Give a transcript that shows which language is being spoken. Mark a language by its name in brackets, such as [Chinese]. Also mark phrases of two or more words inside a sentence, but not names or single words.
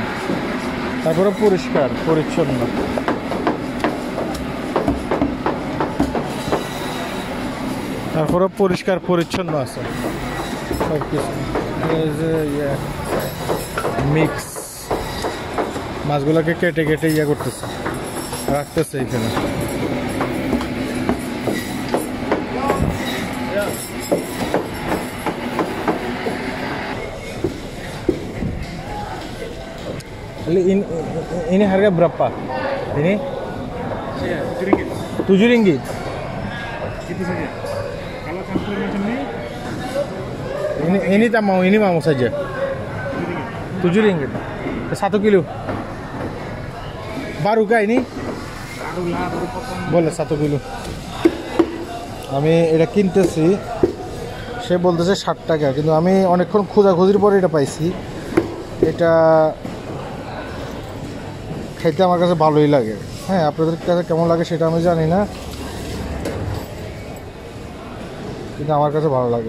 [Bangla] তারপরে পরিষ্কার পরিচ্ছন্ন, তারপরে পরিষ্কার পরিচ্ছন্ন আছে সব কিছু। এই যে মিক্স মাছগুলোকে কেটে কেটে করতেছে, রাখতেছে এখানে। [Malay] Ini harga berapa? Ini 7 ringgit. Itu saja. Kalau campur macam Ini tak mau, ini mau saja. 7 ringgit. 1 kilo. Baru kah ini? baru potong. [Bangla] বলে 7 কিলো। আমি এটা কিনতেছি, সে বলতেছে 60 টাকা, কিন্তু আমি অনেকক্ষণ খোঁজাখুঁজির পরে এটা পাইছি। এটা খাইতে আমার কাছে ভালোই লাগে। হ্যাঁ, আপনাদের কাছে কেমন লাগে সেটা আমি জানি না, কিন্তু আমার কাছে ভালো লাগে।